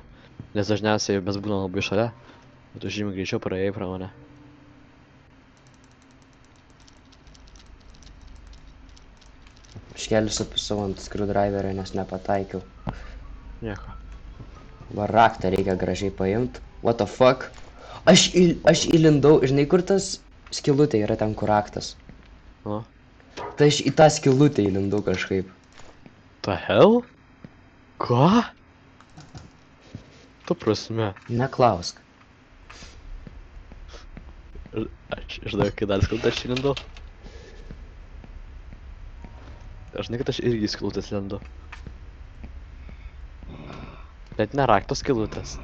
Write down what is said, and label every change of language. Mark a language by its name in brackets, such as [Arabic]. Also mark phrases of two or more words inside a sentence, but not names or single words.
[Lithuanian] Nes dažniausiai mes būnam labai šalia. Bet tu žymiai greičiau praėjai pro mane. Aš keliu supisau ant screwdriverio, nes nepataikiau. Nieko. Va raktą reikia gražiai paimt. [English] What the fuck? [Lithuanian] Aš įlindau, žinai kur tas skylutė yra ten kur raktas. O? Tai aš į tą skylutę įlindau kažkaip. [English] The hell? [Lithuanian] Ką? Tu prasme. Neklausk. Aš žinau, kai dar skilutę aš įlindau. Aš žinai, kad aš irgi skilutės lendu. Bet ne raktos skilutės.